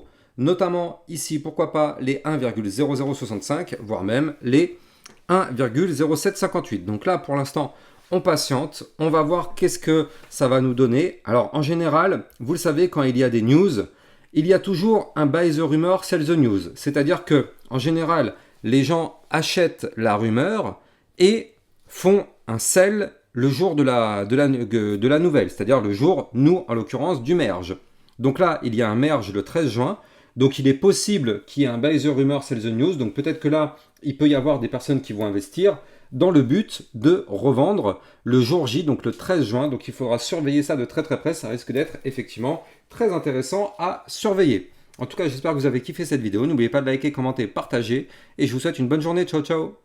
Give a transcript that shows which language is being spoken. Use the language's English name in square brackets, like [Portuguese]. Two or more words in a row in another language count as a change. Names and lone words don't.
[French] Notamment ici, pourquoi pas les 1,0065, voire même les 1,0758. Donc là, pour l'instant, on patiente. On va voir qu'est-ce que ça va nous donner. Alors, en général, vous le savez, quand il y a des news, il y a toujours un [English] buy the rumor, sell the news. [French] C'est-à-dire que, en général, les gens achètent la rumeur et font un sell le jour de la nouvelle, c'est-à-dire le jour, nous, en l'occurrence, du merge. Donc là, il y a un merge le 13 juin, donc il est possible qu'il y ait un [English] buy the rumor, sell the news, [French] donc peut-être que là, il peut y avoir des personnes qui vont investir dans le but de revendre le jour J, donc le 13 juin, donc il faudra surveiller ça de très très près, ça risque d'être effectivement très intéressant à surveiller. En tout cas, j'espère que vous avez kiffé cette vidéo, n'oubliez pas de liker, commenter, partager, et je vous souhaite une bonne journée, ciao ciao.